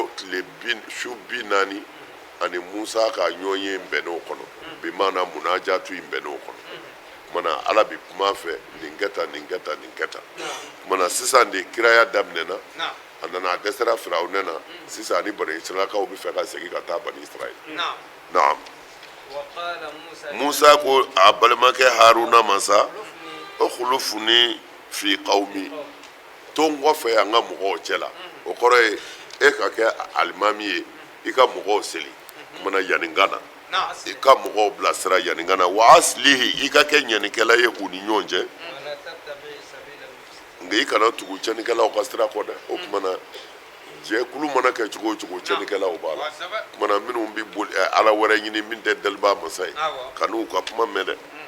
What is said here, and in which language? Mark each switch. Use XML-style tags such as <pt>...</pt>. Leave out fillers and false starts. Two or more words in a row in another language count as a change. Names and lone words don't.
<bm>tile su 40 ani Musa ka ɲɔgɔn ye bɛnn'o kɔnɔ bi maana munajatu in bɛnn'o kɔnɔ mana ala bi kuma fɛ nin kɛ tan nin kɛ tan nin kɛ tan mana sisan de kiraya daminɛna a nana a dɛsɛra Firawuna na sisan ani bani Israilakaw bɛ fɛ ka segin ka taa bani Israil naam Musa ko a balimakɛ Haruna ma sa</bm> <ar>اخلفني في قومي</ar> <bm>to n kɔfɛ an ka mɔgɔw cɛla o kɔrɔ ye e ka kɛ alimami ye i ka mɔgɔw seli mana yaningana i ka mɔgɔw bilasira yaningana</bm> <ar>وأصلح</ar> <bm>i ka kɛ ɲanikɛla ye u ni ɲɔgɔn cɛ nka i kana tugu cɛnikɛlaw ka sira kɔ dɛ o kumana jɛkulu mana kɛ cogo o cogo cɛnikɛlaw b'a la kumana minnu bɛ boli ala wɛrɛ ɲini min tɛ daliba masa ye kan'u ka kuma mɛn dɛ</bm>